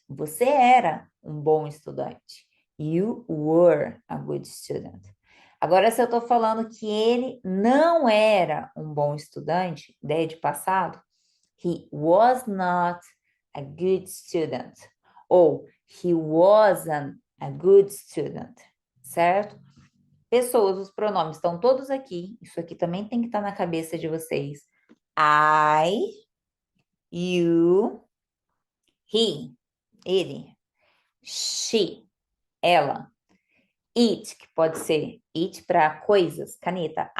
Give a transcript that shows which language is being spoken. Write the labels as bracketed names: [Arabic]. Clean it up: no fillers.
[Portuguese] Você era um bom estudante. [English] You were a good student. [Portuguese] Agora, se eu estou falando que ele não era um bom estudante, ideia de passado, [English] he was not a good student. Ou he wasn't a good student. [Portuguese] Certo? Pessoas, os pronomes estão todos aqui. Isso aqui também tem que estar na cabeça de vocês. I, you, he, ele, she, ela, it, que pode ser it para coisas, caneta.